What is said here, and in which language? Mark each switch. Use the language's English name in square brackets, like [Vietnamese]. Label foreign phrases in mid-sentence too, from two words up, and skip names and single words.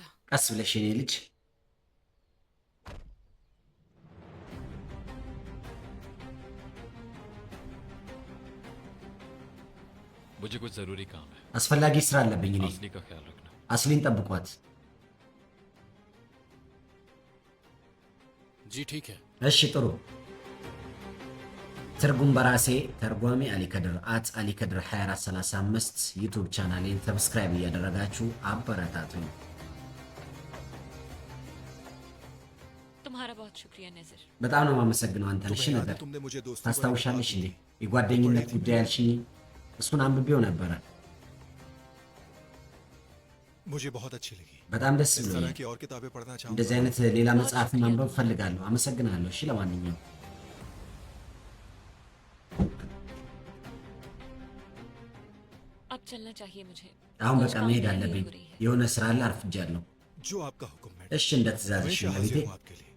[Amharic] ቀስ ብለሽ የኔ ልጅ። [Hindi] मुझे कुछ जरूरी काम है [Amharic] አስፈላጊ ስራ አለብኝ እኔ። [Hindi] असली का ख्याल रखना [Amharic] አስሊን ጠብቋት [Hindi] जी ठीक है [Amharic] እሺ። ጥሩ ትርጉም በራሴ ተርጓሚ አሊ ከድር አሊ ከድር 2435 ዩቲዩብ ቻናሌን ሰብስክራይብ እያደረጋችሁ አበረታቱኝ። [Hindi] तुम्हारा बहुत शुक्रिया नजर [Amharic] በጣም ነው የማመሰግነው አንተን። እሺ [Hindi] तुम्हें याद [Amharic] ነገር [Hindi] है तुमने मुझे दोस्ती [Amharic] ታስታውሻለሽ እንዴ የጓደኝነት ጉዳይ ያልሽኝ? እሱን አንብቤው ነበረ። [Hindi] मुझे बहुत अच्छी लगी [Amharic] በጣም ደስ [Hindi] इस तरह [Amharic] ብሎኛል። [Hindi] की और किताबें पढ़ना [Amharic] እንደዚህ [Hindi] चाहूंगा [Amharic] አይነት ሌላ መጽሐፍ ማንበብ ፈልጋለሁ። አመሰግናለሁ። እሺ ለማንኛውም [Hindi] अब चलना चाहिए मुझे [Amharic] አሁን [Hindi] कुछ [Amharic] በቃ [Hindi] काम [Amharic] መሄድ [Hindi] देरी [Amharic] አለብኝ። [Hindi] हो रही है [Amharic] የሆነ ስራ አለ፣ አርፍጃለሁ። [Hindi] जो आपका हुक्म है [Amharic] እሺ እንደ ትእዛዝሽ [Hindi] हमेशा [Amharic] ነው ቤቴ። [Hindi] हाजिर हूँ आपके लिए